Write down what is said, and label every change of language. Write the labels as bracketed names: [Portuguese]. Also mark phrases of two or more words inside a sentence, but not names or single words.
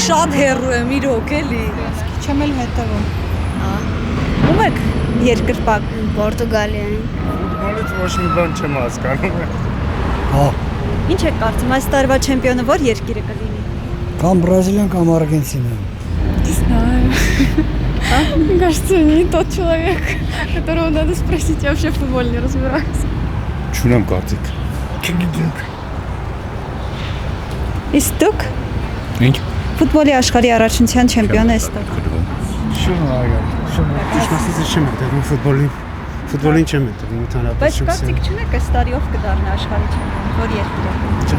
[Armenian] Շատ հեռու եմ իրոք էլի։ Չեմ էլ հետևում։ ում եք երկրպագ։ Պորտուգալիան։ Ֆուտբոլից ոչ մի բան չեմ հասկանում։ Ինչ եք կարծում այս տարվա չեմպիոնը որ երկիրը կլինի։ Կամ Բրազիլիան, կամ Արգենտինա։ [Russian] Не знаю. Мне кажется, не тот человек, которого надо спросить. Я вообще в футболе не разбираюсь. [Armenian] Չունեմ կարծիք։ Իսկ դուք Ինչ։ ֆուտբոլի աշխարհի առաջնության չեմպիոն եք ստուգ։ Չեմ հետևում ֆուտբոլին չեմ հետևում ընդհանրապես։ Բայց կարծիք չունեք այս տարիով կդառնա աշխարհի չեմպիոն որ երկիրը։